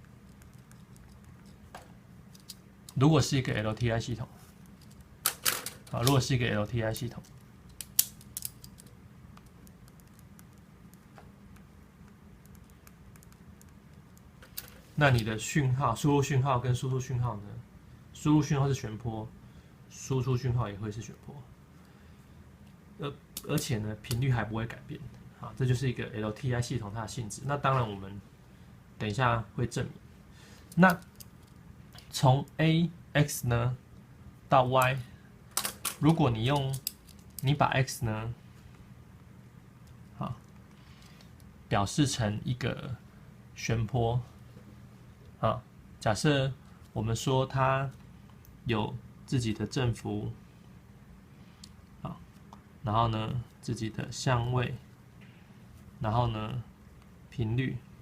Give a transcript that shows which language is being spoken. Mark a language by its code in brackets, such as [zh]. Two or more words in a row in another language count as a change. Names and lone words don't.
[zh] 如果是一個 LTI 系統，好，如果是一個 LTI 系統，那你的訊號、輸入訊號跟輸出訊號呢？輸入訊號是旋波，輸出訊號也會是旋波，而且呢，頻率還不會改變。好，這就是一個 LTI 系統它的性質。那當然，我們等一下會證明。那從 x 呢到 y， 如果你把 x 呢，好，表示成一個旋波，啊，假設我們說它有自己的振幅，好，然後呢自己的相位，然後呢頻率。